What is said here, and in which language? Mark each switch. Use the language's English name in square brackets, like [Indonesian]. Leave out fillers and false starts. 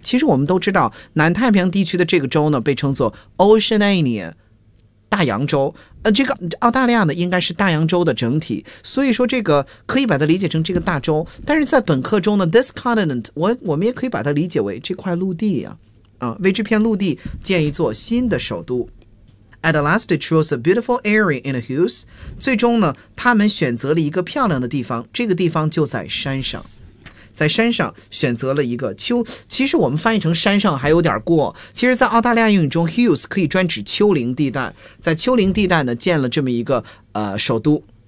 [Chinese] 其实我们都知道，南太平洋地区的这个洲呢，被称作 Oceania, 大洋洲。这个澳大利亚呢，应该是大洋洲的整体。所以说这个可以把它理解成这个大洲。但是在本课中呢 , [English] this continent, [Chinese] 我们也可以把它理解为这块陆地啊。为这片陆地建一座新的首都。 [English] At last, they chose a beautiful area in a hills. [Chinese] 最终呢，他们选择了一个漂亮的地方，这个地方就在山上。在山上选择了一个丘，其实我们翻译成山上还有点过。其实在澳大利亚英语中 ,hills 可以专指丘陵地带。在丘陵地带呢，建了这么一个首都。